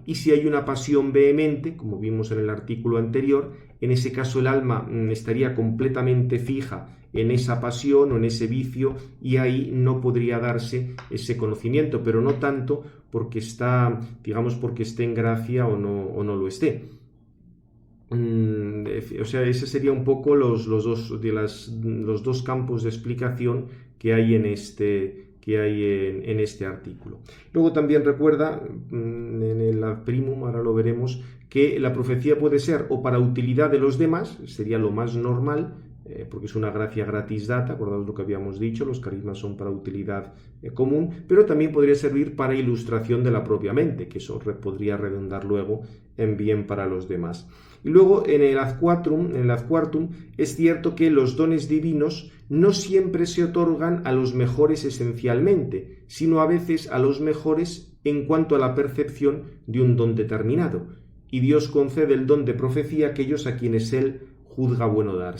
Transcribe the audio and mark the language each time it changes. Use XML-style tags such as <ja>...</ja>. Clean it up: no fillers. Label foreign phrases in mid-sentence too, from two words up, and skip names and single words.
<es>Y si hay una pasión vehemente, como vimos en el artículo anterior, en ese caso el alma estaría completamente fija en esa pasión o en ese vicio y ahí no podría darse ese conocimiento, pero no tanto porque porque esté en gracia o no lo esté. O sea, ese sería un poco los dos campos de explicación que hay en este artículo. Luego también recuerda, en el</es> <la>ad primum,</la> <es>ahora lo veremos, que la profecía puede ser o para utilidad de los demás, sería lo más normal, porque es una gracia</es> <la>gratis data,</la> <es>acordaos lo que habíamos dicho, los carismas son para utilidad común, pero también podría servir para ilustración de la propia mente, que eso podría redundar luego en bien para los demás. Y luego en el</es> <la>ad quartum</la> <es>es cierto que los dones divinos no siempre se otorgan a los mejores esencialmente, sino a veces a los mejores en cuanto a la percepción de un don determinado. y Dios concede el don de profecía a aquellos a quienes Él juzga bueno dárselo.</es>